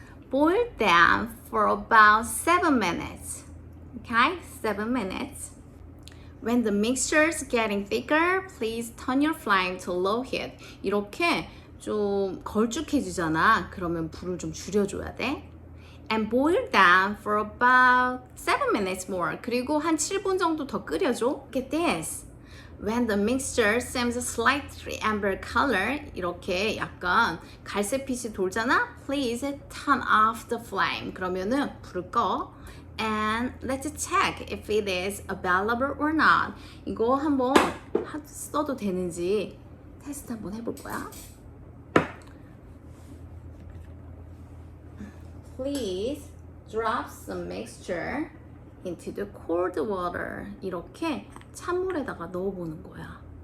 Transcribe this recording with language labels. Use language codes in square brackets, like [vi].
[en] Boil them for about 7 minutes. Okay, 7 minutes. When the mixture is getting thicker, please turn your flame to low heat. [ko] 이렇게 좀 걸쭉해지잖아. 그러면 불을 좀 줄여줘야 돼. [en] And boil them for about 7 minutes more. [ko] 그리고 한 7분 정도 더 끓여줘. [en] Get this. When the mixture seems slightly amber color, [ko] 이렇게 약간 갈색빛이 돌잖아. [en] Please turn off the flame. [ko] 그러면은 불을 꺼. [en] And let's check if it is available or not. [ko] 이거 한번 써도 되는지 테스트 한번 해볼 거야. [en] Please drop some mixture into the cold water. [ko] 이렇게 찬물에다가 넣어보는 거야.